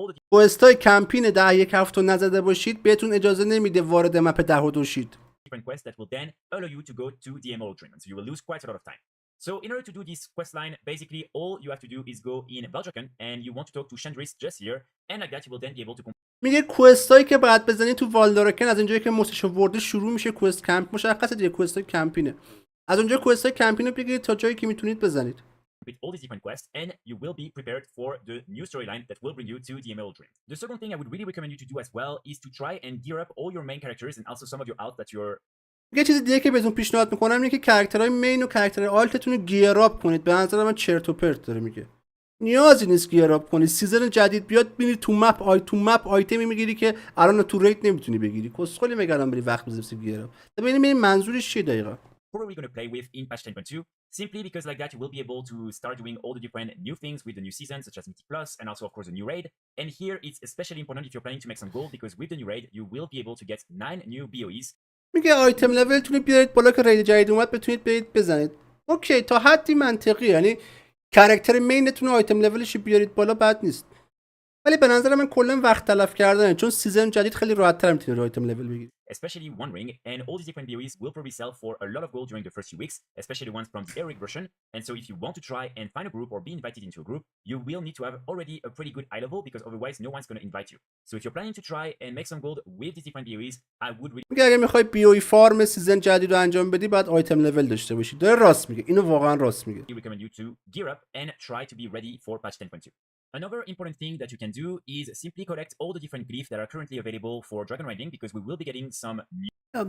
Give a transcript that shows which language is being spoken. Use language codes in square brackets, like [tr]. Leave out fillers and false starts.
[fa] کوست های کمپین 10-1 هفت رو نزده باشید بهتون اجازه نمیده وارد مپ 10 و 2 شید. [en] different quests that will then allow you to go to the Emerald Dream. And so you will lose quite a lot of time. So in order to do this quest line, basically all you have to do is go in Valdraken and you want to talk to Chandris just here, and like that you will then be able to [fa] میگه کوستایی که باید بزنی تو والدارکن از اینجایی که موسش ورده شروع میشه کوست کمپ مشخصه دیگه کوستای کمپینه از اونجا کوستای کمپینو بگیرید تا جایی که میتونید بزنید [en] with all these different quests and you will be prepared for the new storyline that will bring you to the Emerald Dream. The second thing I would really recommend you to do as well is to try and gear up all your main characters and also some of your alts that you're [fa] یه چیز دیگه که بهتون پیشنهاد میکنم اینه که کاراکترهای مین و کاراکترهای آلتتون رو گیر اپ کنید. به نظر من چرت و پرت داره میگه. نیازی نیست گیر اپ کنی. سیزن جدید بیاد ببینید تو مپ آیتمی میگیری که الان تو ریت نمیتونی بگیری. کسخلی میگم بری وقت بذاری گیر اپ. ببینیم منظورش چیه دقیقاً. [en] Who are we going to play with in patch 10.2? Simply because like that you will be able to start doing all the different new things with the new season, such as Mythic Plus and also of course the new raid. And here it's especially important if you're planning to make some gold because with the new raid you will be able to get 9 new BOEs. [fa] میگه آیتم لولتون بیارید بالا که رید جدید اومد بتونید برید بزنید. اوکی تا حدی منطقی یعنی کاراکتر مینتون آیتم لولش بیارید بالا بد نیست. ولی به نظر من کلا وقت تلف کردنه چون سیزن جدید خیلی راحت‌تر میتونید آیتم لول بگیرید. [en] Especially One Ring and all these different BOEs will probably sell for a lot of gold during the first few weeks, especially the ones from the Eric version. And so if you want to try and find a group or be invited into a group, you will need to have already a pretty good eye level because otherwise no one's going to invite you. So if you're planning to try and make some gold with these different BOEs, I would really [fa] میگه اگه میخوای BOE فارم سیزن جدید رو انجام بدی باید آیتم لول داشته باشی. داره راست میگه. اینو واقعا راست میگه. [en] recommend you to gear up and try to be ready for patch 10.2. Another important thing that you can do is simply collect all the different glyphs that are currently available for dragon riding because we will be getting some new